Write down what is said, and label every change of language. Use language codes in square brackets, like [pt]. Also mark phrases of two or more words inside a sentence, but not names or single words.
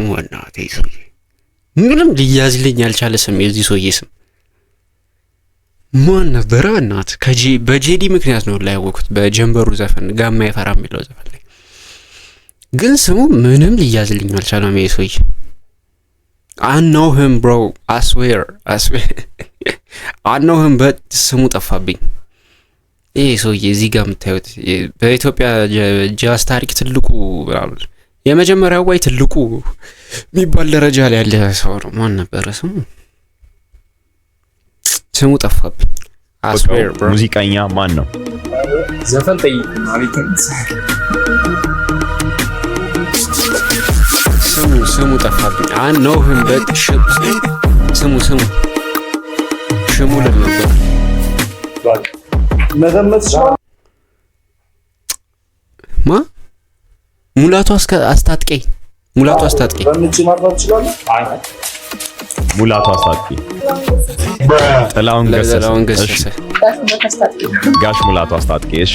[am] እናቴ ሰውዬ ምንም ሊያዝልኝ ያልቻለ ስም የዚህ ሰውዬ ስም ማን ነበረ? እናት በጄዲ ምክንያት ነው ላይ ያወኩት በጀንበሩ ዘፈን ጋማ ይፈራ የሚለው ዘፈን ላይ ግን ስሙ ምንም ሊያዝልኝ አልቻለም። ይሄ ሰውዬ [en] I know him bro I swear I know him but [am] ስሙ ጠፋብኝ። ይሄ ሰውዬ እዚህ ጋር የምታዩት በኢትዮጵያ ጃዝ ታሪክ ትልቁ የመጀመሪያው ወይ ትልቁ የሚባል ደረጃ ላይ ያለ ሰው ነው። ማን ነበረ ስሙ? ስሙ ጠፋብኝ። [en] I swear bro [am] ሙዚቀኛ ማን ነው? ዘፈን ጠይቅ ማለት ስሙ ጠፋብኝ። [en] I know him but [am] ስሙ ሽሙል ነበር። መገመት ይችላል። ማ ሙላቱ አስታጥቄ በምንጭ ማጥፋት ይችላል። ሙላቱ አስታጥቄ፣ ጥላሁን ገሰሰ፣ ጋሽ ሙላቱ አስታጥቄ። እሺ